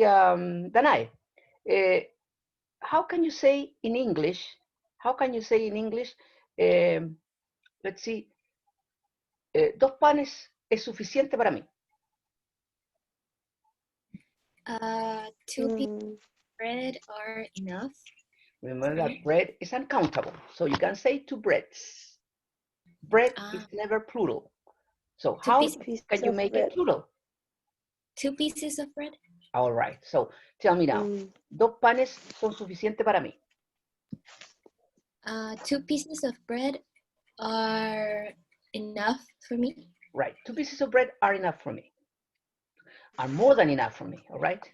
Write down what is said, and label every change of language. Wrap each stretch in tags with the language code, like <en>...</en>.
<en>Danai, how can you say in English? How can you say in English? Let's see.</en> <es>Dos panes es suficiente para mí.</es> <en>Two pieces of bread are enough. Remember that bread is uncountable. So you can say two breads. Bread is never plural. So how can you make it plural? 2 pieces of bread. All right. So tell me now.</en> <es>Dos panes son suficiente para mí.</es> <en>2 pieces of bread are enough for me. Right. 2 pieces of bread are enough for me. Are more than enough for me. All right.</en>